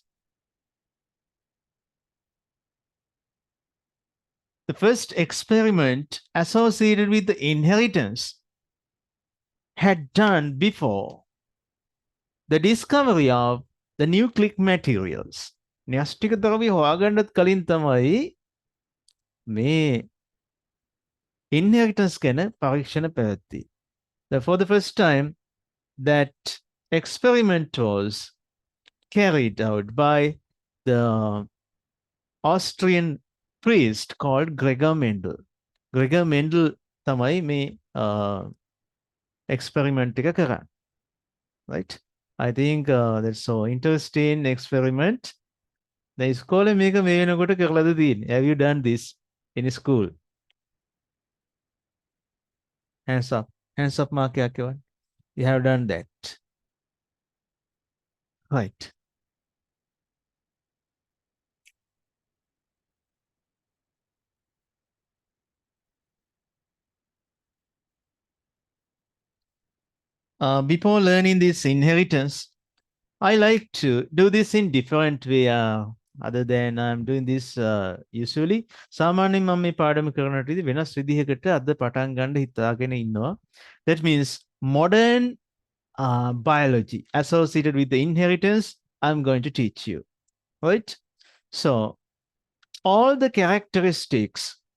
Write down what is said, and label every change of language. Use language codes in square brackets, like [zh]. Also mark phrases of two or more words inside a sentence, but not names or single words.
[en] The first experiment associated with the inheritance had done before the discovery of the nucleic materials. [si] න්‍යෂ්ටික ද්‍රව්‍ය හොයාගන්නත් කලින් තමයි මේ inheritance ගැන පරීක්ෂණ පැවැත්වී. [en] For the first time, that experiment was carried out by the Austrian priest called Gregor Mendel. [si] Gregor Mendel තමයි මේ experiment එක කරන්නේ. [en] Right? I think that's so interesting experiment. [si] The ඉස්කෝලේ මේක මේ වෙනකොට කරලාද තියෙන්නේ? [en] Have you done this in school? Hands up. Hands up mark [si] එකක් එවන්න. [en] You have done that. Right. Before learning this inheritance, I like to do this in different way. Other than I'm doing this usually. [si] සාමාන්‍යයෙන් මම මේ පාඩම කරනට වෙනස් විදිහකට අද පටන් ගන්න හිතාගෙන ඉන්නවා. [en] That means modern biology associated with the inheritance, I'm going to teach you. Right? So all the characteristics